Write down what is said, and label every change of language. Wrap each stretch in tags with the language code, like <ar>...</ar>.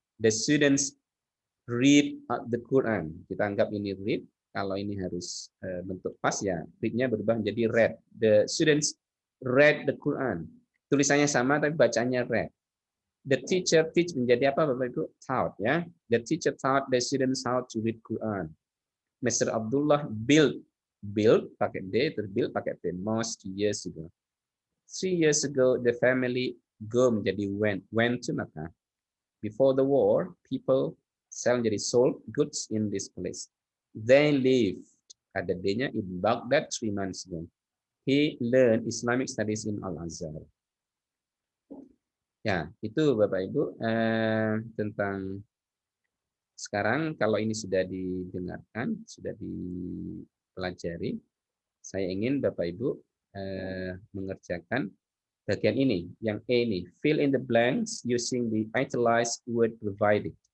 <en>The students read the Quran.</en> <id>Kita anggap ini read. Kalau ini harus bentuk pas ya, read-nya berubah menjadi read.</id> <en>The students read the Quran.</en> <id>Tulisannya sama tapi bacanya read.</id> <en>The teacher teach</en> <id>menjadi apa Bapak Ibu? Taught ya.</id> <en>The teacher taught the students how to read Quran.</en> <id>Mr. Abdullah build pakai D, terus build pakai P.</id> <en>Most years ago. 3 years ago, the family go</en> <id>menjadi</id> <en>went to Mecca. Before the war, people sell</en> <id>menjadi</id> <en>sold goods in this place. They lived,</en> <id>ada D-nya,</id> <en>in Baghdad 3 months ago. He learned Islamic studies in Al-Azhar.</en> <id>Ya, itu Bapak Ibu tentang sekarang kalau ini sudah didengarkan, sudah dipelajari, saya ingin Bapak Ibu mengerjakan bagian ini, yang E ini,</id> <en>fill in the blanks using the italicized word provided.</en>